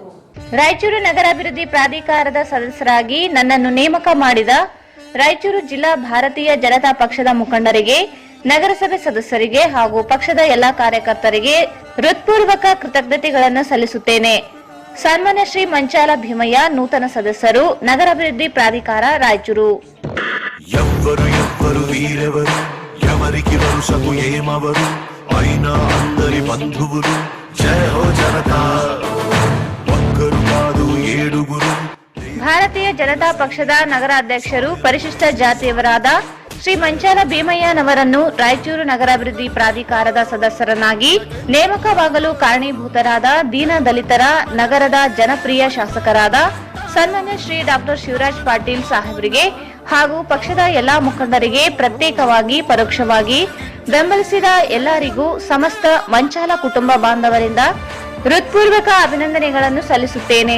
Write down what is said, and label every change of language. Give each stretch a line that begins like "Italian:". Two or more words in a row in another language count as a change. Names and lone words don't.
Kannada: ರಾಯಚೂರು ನಗರಾಭಿವೃದ್ಧಿ ಪ್ರಾಧಿಕಾರದ ಸದಸ್ಯರಾಗಿ ನನ್ನನ್ನು ನೇಮಕ ಮಾಡಿದ ರಾಯಚೂರು ಜಿಲ್ಲಾ ಭಾರತೀಯ ಜನತಾ ಪಕ್ಷದ ಮುಖಂಡರಿಗೆ, ನಗರಸಭೆ ಸದಸ್ಯರಿಗೆ ಹಾಗೂ ಪಕ್ಷದ ಎಲ್ಲಾ ಕಾರ್ಯಕರ್ತರಿಗೆ ಹೃತ್ಪೂರ್ವಕ ಕೃತಜ್ಞತೆಗಳನ್ನು ಸಲ್ಲಿಸುತ್ತೇನೆ. ಸನ್ಮಾನ್ಯ ಶ್ರೀ ಮಂಚಾಲ ಭೀಮಯ್ಯ, ನೂತನ ಸದಸ್ಯರು, ನಗರಾಭಿವೃದ್ಧಿ ಪ್ರಾಧಿಕಾರ, ರಾಯಚೂರು.
Telugu: ఎవ్వరు ఎవ్వరు వీరెవరు, ఎవరికి వరుసకు ఏమవరు, అయినా అందరి బంధువులు. జయ హో జనతా, ఒక్కరు కాదు ఏడుగురు.
Kannada: ಭಾರತೀಯ ಜನತಾ ಪಕ್ಷದ ನಗರಾಧ್ಯಕ್ಷರು, ಪರಿಶಿಷ್ಟ ಜಾತಿಯವರಾದ ಶ್ರೀ ಮಂಚಾಲ ಭೀಮಯ್ಯನವರನ್ನು ರಾಯಚೂರು ನಗರಾಭಿವೃದ್ಧಿ ಪ್ರಾಧಿಕಾರದ ಸದಸ್ಯರನ್ನಾಗಿ ನೇಮಕವಾಗಲು ಕಾರಣೀಭೂತರಾದ ದೀನ ದಲಿತರ ನಗರದ ಜನಪ್ರಿಯ ಶಾಸಕರಾದ ಸನ್ಮಾನ್ಯ ಶ್ರೀ ಡಾಕ್ಟರ್ ಶಿವರಾಜ್ ಪಾಟೀಲ್ ಸಾಹೇಬರಿಗೆ ಹಾಗೂ ಪಕ್ಷದ ಎಲ್ಲಾ ಮುಖಂಡರಿಗೆ ಪ್ರತ್ಯೇಕವಾಗಿ ಪರೋಕ್ಷವಾಗಿ ಬೆಂಬಲಿಸಿದ ಎಲ್ಲರಿಗೂ ಸಮಸ್ತ ಮಂಚಾಲ ಕುಟುಂಬ ಬಾಂಧವರಿಂದ ಹೃತ್ಪೂರ್ವಕ ಅಭಿನಂದನೆಗಳನ್ನು ಸಲ್ಲಿಸುತ್ತೇನೆ.